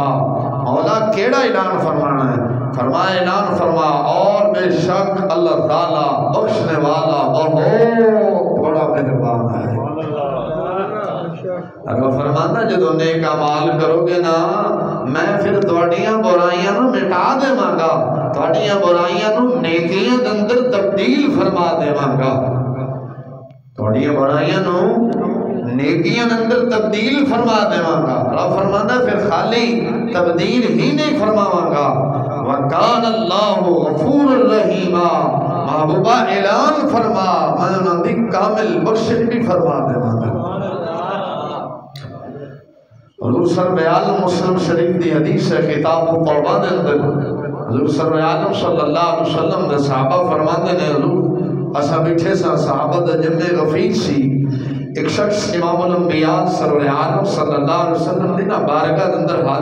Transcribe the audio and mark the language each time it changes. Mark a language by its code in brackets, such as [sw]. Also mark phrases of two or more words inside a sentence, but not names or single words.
[pa] مولا کیڑا اعلان فرمانا ہے؟ [ur] فرمایا اعلان فرما اور بے شک اللہ تعالیٰ بخشنے والا بہت بڑا مہربان ہے۔ [pa] اگر فرمانا جدو نیک اعمال کرو گے نا، میں پھر تواڈیاں برائیاں نو مٹا دیواں گا، تواڈیاں برائیاں نو نیکیاں اندر تبدیل فرما دیواں گا، تواڈیاں برائیاں نو نیکیاں اندر تبدیل فرما دیواں گا۔ رب فرمانا پھر خالی تبدیل ہی نہیں فرماواں گا، [ar] وَكَانَ اللَّهُ غَفُورًا رَحِيمًا، [pa] محبوبہ اعلان فرما میں انہوں دی کامل بخشش بھی فرما دے حضور صلی اللہ مسلم شریف دی حدیث ہے کتاب التوبہ دے اندر حضور صلی اللہ علیہ وسلم دے صحابہ فرماندے نے حضور اسا بیٹھے سا صحابہ دا جمع غفیر سی ایک شخص امام الانبیاء صلی اللہ علیہ وسلم دینا بارگاہ اندر